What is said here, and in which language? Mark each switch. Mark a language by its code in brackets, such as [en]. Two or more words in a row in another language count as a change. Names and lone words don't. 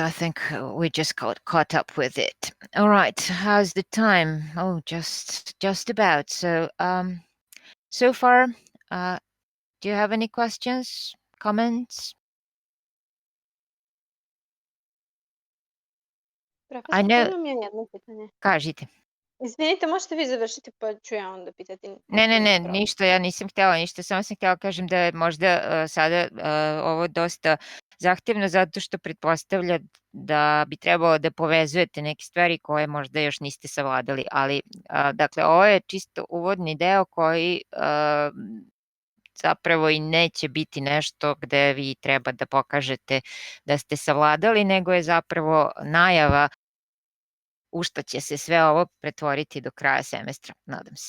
[en] I think we just got caught up with it. All right, how's the time? Oh, just about. So so far, do you have any questions, comments? I [sr] Profesor, [en] know. [sr] imam ja jedno pitanje. Kažite. Izvinite, možete vi završiti pa ću ja onda pitati. Ne, ništa, ja nisam htjela ništa, samo sam htjela kažem da je možda sada ovo dosta zahtjevno zato što pretpostavlja da bi trebalo da povezujete neke stvari koje možda još niste savladali, ali dakle ovo je čisto uvodni deo koji zapravo i neće biti nešto gde vi treba da pokažete da ste savladali, nego je zapravo najava u što će se sve ovo pretvoriti do kraja semestra, nadam se.